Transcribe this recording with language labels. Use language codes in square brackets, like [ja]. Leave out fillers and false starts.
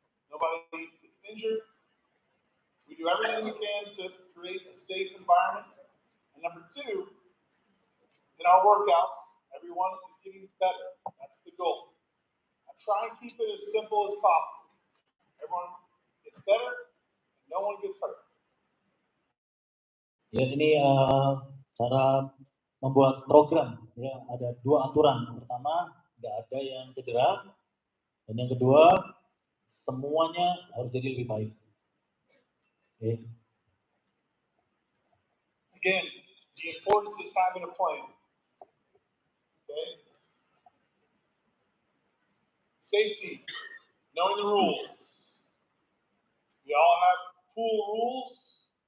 [en] Nobody gets injured. We do everything we can to create a safe environment. And number 2, in our workouts, everyone is getting better. That's the goal. I try and keep it as simple as possible. Everyone gets better, and no one gets hurt. [id] Ya ini cara membuat program ya, ada 2 aturan. Yang pertama nggak ada yang cedera, dan yang kedua semuanya harus jadi lebih baik. [en] Okay. Again, the importance is having a plan. Okay? Safety, knowing the rules. We all have pool rules.